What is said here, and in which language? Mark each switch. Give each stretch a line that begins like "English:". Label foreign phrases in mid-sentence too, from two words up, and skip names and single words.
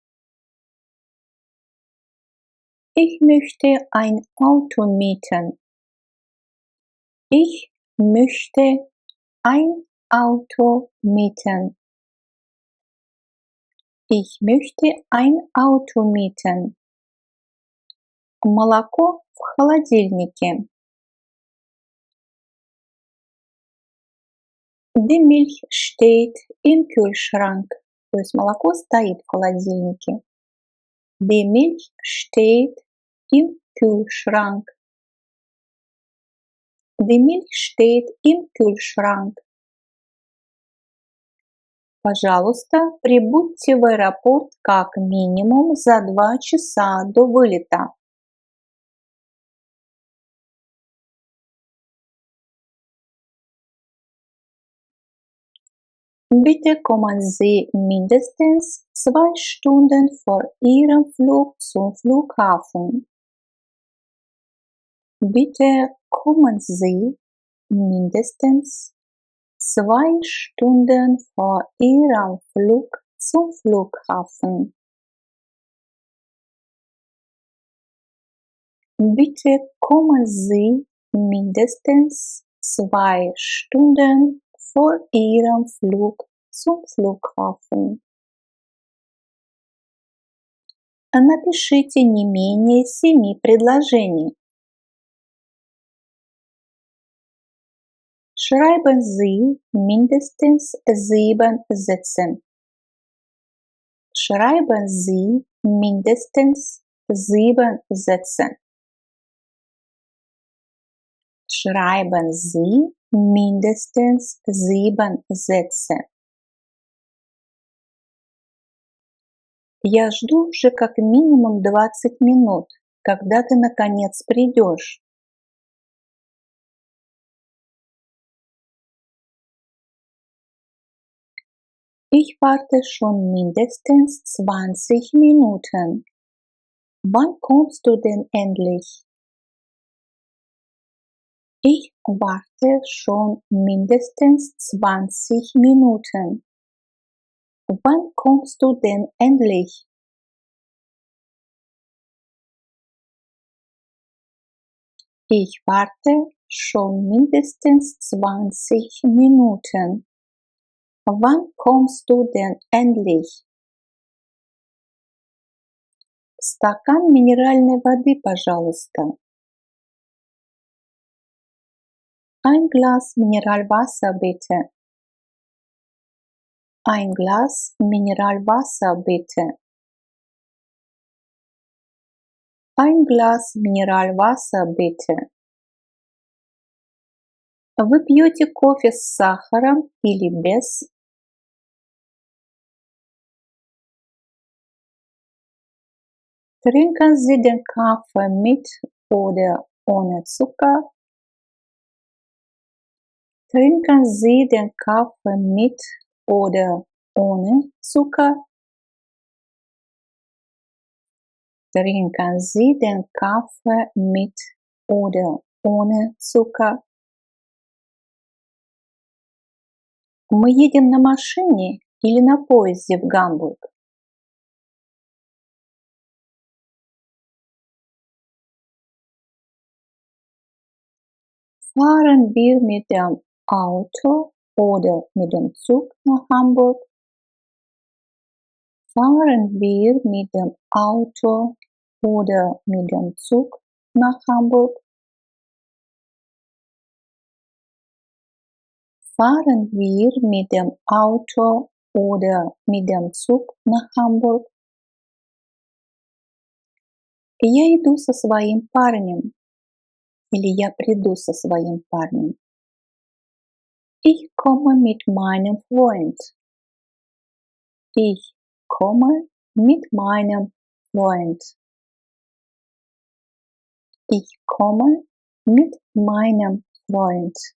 German: Ich möchte ein Auto mieten. Ich möchte ein Auto mieten. Ich möchte ein Auto mieten.
Russian: Молоко в холодильнике.
German: Die Milch steht im Kühlschrank.
Russian: То есть молоко стоит в холодильнике.
German: Die Milch steht im Kühlschrank. Die Milch steht im Kühlschrank.
Russian: Пожалуйста, прибудьте в аэропорт как минимум за 2 часа до вылета.
German: Bitte kommen Sie mindestens 2 Stunden vor Ihrem Flug zum Flughafen. Bitte kommen Sie mindestens 2 Stunden vor Ihrem Flug zum Flughafen. Bitte kommen Sie mindestens 2 Stunden vor Ihrem Flug zum Flughafen.
Russian: Напишите не менее 7 предложений.
German: Schreiben Sie mindestens 7 Sätze. Schreiben Sie mindestens 7 Sätze. Schreiben Sie mindestens 7 Sätze?
Russian: Я жду уже как минимум 20 минут, когда ты наконец придешь.
German: Ich warte schon mindestens 20 Minuten. Wann kommst du denn endlich? Ich warte schon mindestens 20 Minuten. Wann kommst du denn endlich? Ich warte schon mindestens 20 Minuten. Wann kommst du denn endlich?
Russian: Стакан минеральной воды, пожалуйста.
German: Ein Glas Mineralwasser bitte. Ein Glas Mineralwasser bitte. Ein Glas Mineralwasser bitte.
Russian: Вы пьете кофе с сахаром или без?
German: Trinken Sie den Kaffee mit oder ohne Zucker? Trinken Sie den Kaffee mit oder ohne Zucker? Trinken Sie den Kaffee mit oder ohne Zucker?
Russian: Мы едем на машине или на поезде в Гамбург?
German: Fahren wir mit dem Auto oder mit dem Zug nach Hamburg? Fahren wir mit dem Auto oder mit dem Zug nach Hamburg? Fahren wir mit dem Auto oder mit dem Zug nach Hamburg?
Russian: Я иду со своим парнем. Или я приду со своим парнем.
German: Ich komme mit meinem Freund. Ich komme mit meinem Freund. Ich komme mit meinem Freund.